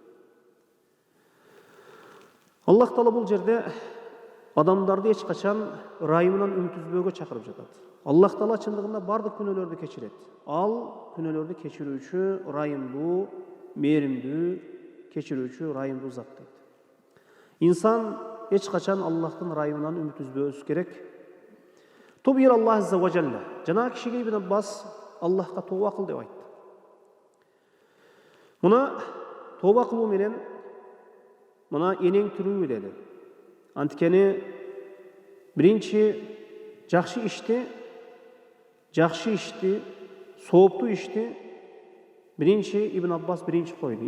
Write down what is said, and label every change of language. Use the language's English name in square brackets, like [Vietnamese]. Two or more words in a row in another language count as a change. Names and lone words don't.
[Kyrgyz] Аллах Таала бул жерде адамдарды эч качан райымынан үмүт үзбөөгө чакырып жатат. Аллах Таала чындыгында бардык күнөөлөрдү кечирет. Ал күнөөлөрдү кечирүүчү, райымдуу, мээримдүү, кечирүүчү, райымдуу зат дейт. Инсан эч качан Аллахтын райымынан үмүт үзбөсү керек. Тубир Аллах [Arabic] عز وجل. [Kyrgyz] Жана кишиге Ибн Аббас Аллахка тооба кыл деп айтты. Мына тооба кылуу менен мына энең тирүү деди. Анткени биринчи жакшы ишти, сооптуу ишти биринчи Ибн Аббас биринчи койду.